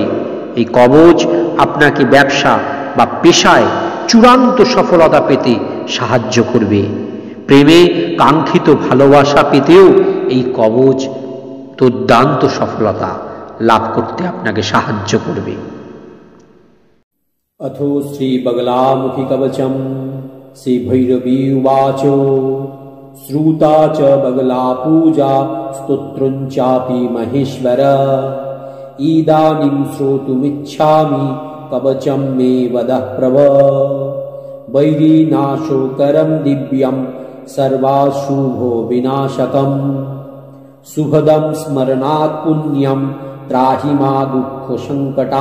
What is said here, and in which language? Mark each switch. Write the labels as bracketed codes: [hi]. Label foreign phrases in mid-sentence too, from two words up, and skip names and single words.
[bn] এই কবচ আপনাকে ব্যবসা বা পেশায় চূড়ান্ত সফলতা পেতে সাহায্য করবে। প্রেমে কাঙ্ক্ষিত ভালোবাসা পেতেও এই কবচ দুর্দান্ত সফলতা লাভ করতে আপনাকে সাহায্য করবে। [sa] अथो श्रीबगलामुखी कवचम श्रीभैरवी उवाच श्रुता च बगला पूजा स्तोत्रं चापि महेश्वर इदानीं श्रोतुमिच्छामि कवचं मे वदः प्रभ वैरीनाशोकरं दिव्यं सर्वाशुभो विनाशकं सुभदं स्मरणात् पुण्यं त्राहि मा दुःखसङ्कटा।